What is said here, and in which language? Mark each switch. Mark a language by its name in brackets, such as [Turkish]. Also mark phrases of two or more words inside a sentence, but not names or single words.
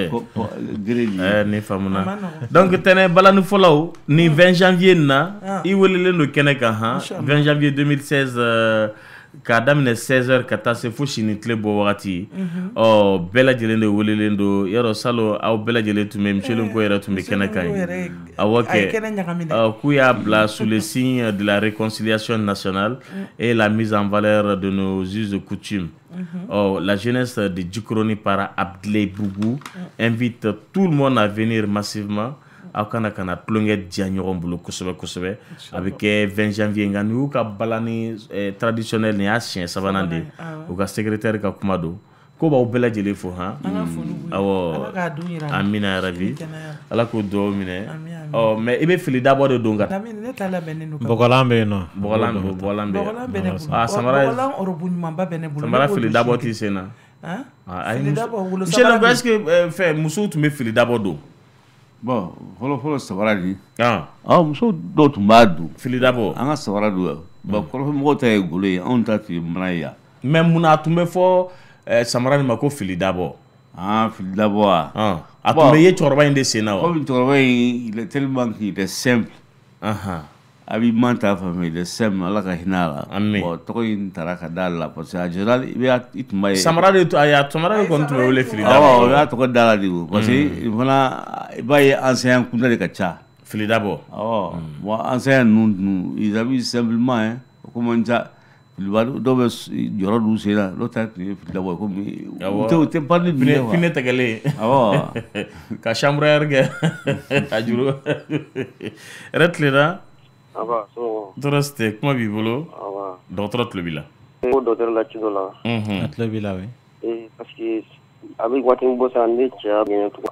[Bambara] ni faamuna donc tɛnɛ balani fɔlɔw ni 20 janvier na i welelen don kɛnɛ kan han 20 janvier 2016 k'a daminɛ 16h ka taa se fo sini tile bɔ wagati bɛɛ lajɛlen de welelen don yɔrɔ salo aw bɛɛ lajɛlen tun bɛ Michel Nko yɛrɛ tun bɛ kɛnɛ kan ye awɔ kɛ k'u y'a bila [French] sous le signe de la réconciliation nationale et la mise en valeur de nos us et coutumes. La jeunesse de Djikroni par Abdoulaye Bougou invite tout le monde à venir massivement. [Bambara] Aw kana tulonkɛ diya ɲɔgɔn bolo kosɛbɛ a bɛ kɛ 20 janvier nka n'u ka balani traditionnel nin y'a siɲɛ sabanan de u ka secrétaire ka kuma don ko b'aw bɛɛ lajɛlen fo han awɔ amina yarabi ala k'o dugawu minɛ mais i bɛ fili dabɔ de don ka bɔgɔlan bɛ yen nɔ bɔgɔlan bɛ yen samara fili dabɔ t'i sen na Michel Nko est-ce que fɛ musow tun bɛ fili dabɔ don. Bon, fɔlɔ sabara di. Muso dɔw tun b'a dun. Fili dabɔ. An ka sabara dun. Bon, kɔrɔfɔmɔgɔw ta ye golo ye, anw ta tun ye mana ye yan. Mais mun na a tun bɛ fɔ samara nin ma ko fili dabɔ. Fili dabɔ wa. A tun bɛ ye cɛkɔrɔba in de sen na wa. Komi cɛkɔrɔba in [French] il est tellement qu'il est simple. [Bambara] A b'i man ta faamu [French] il est simple [Bambara] ala ka hinɛ a la. Bon, tɔgɔ in taara ka da la [French] parce que en général [Bambara] i tun b'a ye. Samara de kɔni tun bɛ wele fili dabɔ. O y'a tɔgɔ da la de o parce que fana i b'a ye enseignant kunda de ka ca. Fili dabɔ. [French] Bon [Bambara] enseignant ninnu [French] ils habitent simplement comme ça. [Bambara] Dɔw bɛ jɔrɔ d'u sen na dɔw ta tun ye fili dabɔ komi u tɛ [French] parler du nez. [Bambara] Fini tɛgɛlen. Ka chambre air kɛ a juru. Yɛrɛ tilenna. Tɔɔrɔ si tɛ kuma b'i bolo dɔgɔtɔrɔ tulo b'i la. Ko dɔgɔtɔrɔ la ci dɔ la. A tulo b'i la oui. Parce que a bɛ waati min bɔ sisan ne cɛ y'a gɛɲɛ tugun.